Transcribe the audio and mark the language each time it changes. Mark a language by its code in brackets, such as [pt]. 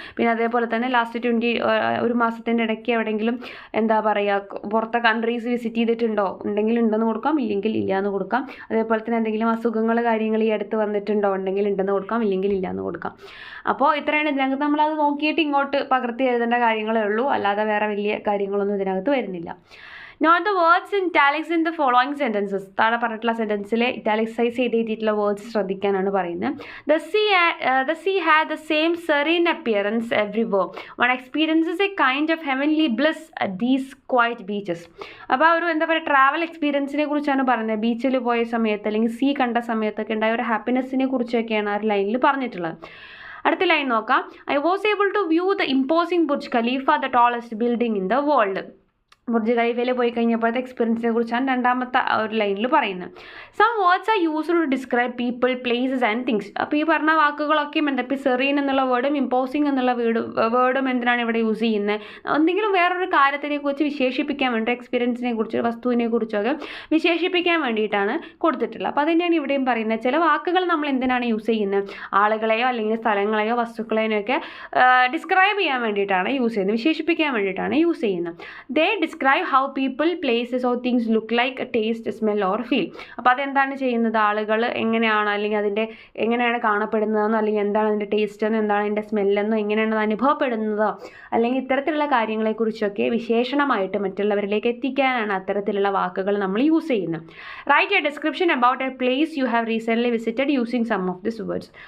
[ml] പിന്നെ അതേപോലെ തന്നെ ലാസ്റ്റ് ഒരു മാസത്തിൻ്റെ ഇടയ്ക്ക് എവിടെയെങ്കിലും എന്താ പറയുക പുറത്തെ കൺട്രീസ് വിസിറ്റ് ചെയ്തിട്ടുണ്ടോ, ഉണ്ടെങ്കിൽ ഉണ്ടെന്ന് കൊടുക്കാം, ഇല്ലെങ്കിൽ ഇല്ല എന്ന് കൊടുക്കാം. അതേപോലെ തന്നെ എന്തെങ്കിലും അസുഖങ്ങൾ കാര്യങ്ങൾ ഈ അടുത്ത് വന്നിട്ടുണ്ടോ, ഉണ്ടെങ്കിൽ ഉണ്ടെന്ന് കൊടുക്കാം, ഇല്ലെങ്കിൽ ഇല്ല എന്ന് കൊടുക്കാം. അപ്പോൾ ഇത്രയാണ് ഇതിനകത്ത്. നമ്മളത് നോക്കിയിട്ട് ഇങ്ങോട്ട് പകർത്തി എഴുതേണ്ട കാര്യങ്ങളേ ഉള്ളൂ, അല്ലാതെ വേറെ വലിയ കാര്യങ്ങളൊന്നും ഇതിനകത്ത് വരുന്നില്ല. [en] Note the words in italics in the following sentences. [ml] താഴെ പറഞ്ഞിട്ടുള്ള സെൻറ്റൻസിലെ ഇറ്റാലിക്സൈസ് ചെയ്തിട്ടുള്ള വേർഡ്സ് ശ്രദ്ധിക്കാനാണ് പറയുന്നത്. [en] The sea had the same serene appearance everywhere. One experiences a kind of heavenly bliss at these quiet beaches. [ml] അപ്പോൾ ഒരു എന്താ പറയുക ട്രാവൽ എക്സ്പീരിയൻസിനെ കുറിച്ചാണ് പറയുന്നത്. ബീച്ചിൽ പോയ സമയത്ത് അല്ലെങ്കിൽ സീ കണ്ട സമയത്തൊക്കെ ഉണ്ടായ ഒരു ഹാപ്പിനെസ്സിനെ കുറിച്ചൊക്കെയാണ് ആ ഒരു ലൈനിൽ പറഞ്ഞിട്ടുള്ളത്. അടുത്ത ലൈൻ നോക്കാം. [en] I was able to view the imposing Burj Khalifa, the tallest building in the world. [ml] Burj ഖലീഫയിൽ പോയി കഴിഞ്ഞപ്പോഴത്തെ എക്സ്പീരിയൻസിനെ കുറിച്ചാണ് രണ്ടാമത്തെ ഒരു ലൈനിൽ പറയുന്നത്. [en] Some words are used to describe people, places and things. [ml] അപ്പോൾ ഈ പറഞ്ഞ വാക്കുകളൊക്കെ എന്താ, ഇപ്പോൾ സെറീൻ എന്നുള്ള വേർഡും ഇമ്പോസിങ് എന്നുള്ള വേർഡും എന്തിനാണ് ഇവിടെ യൂസ് ചെയ്യുന്നത്? എന്തെങ്കിലും വേറൊരു കാര്യത്തിനെ കുറിച്ച് വിശേഷിപ്പിക്കാൻ വേണ്ടി, എക്സ്പീരിയൻസിനെ കുറിച്ച്, വസ്തുവിനെ കുറിച്ചൊക്കെ വിശേഷിപ്പിക്കാൻ വേണ്ടിയിട്ടാണ് കൊടുത്തിട്ടുള്ളത്. അപ്പോൾ അതുതന്നെയാണ് ഇവിടെയും പറയുന്നത്. ചില വാക്കുകൾ നമ്മൾ എന്തിനാണ് യൂസ് ചെയ്യുന്നത്? ആളുകളെയോ അല്ലെങ്കിൽ സ്ഥലങ്ങളെയോ വസ്തുക്കളെയോ ഒക്കെ ഡിസ്ക്രൈബ് ചെയ്യാൻ വേണ്ടിയിട്ടാണ് യൂസ് ചെയ്യുന്നത്, വിശേഷിപ്പിക്കാൻ വേണ്ടിയിട്ടാണ് യൂസ് ചെയ്യുന്നത്. [en] They describe how people, places or things look like, taste, smell or feel. [ml] അപ്പോൾ അതെന്താണ് ചെയ്യുന്നത്? ആളുകൾ എങ്ങനെയാണ് അല്ലെങ്കിൽ അതിൻ്റെ എങ്ങനെയാണ് കാണപ്പെടുന്നതെന്നോ അല്ലെങ്കിൽ എന്താണ് അതിൻ്റെ ടേസ്റ്റ് എന്നോ എന്താണ് അതിൻ്റെ സ്മെല്ലെന്നോ എങ്ങനെയാണ് അത് അനുഭവപ്പെടുന്നതോ അല്ലെങ്കിൽ ഇത്തരത്തിലുള്ള കാര്യങ്ങളെക്കുറിച്ചൊക്കെ വിശേഷണമായിട്ട് മറ്റുള്ളവരിലേക്ക് എത്തിക്കാനാണ് അത്തരത്തിലുള്ള വാക്കുകൾ നമ്മൾ യൂസ് ചെയ്യുന്നത്. [en] Write a description about a place you have recently visited using some of this words.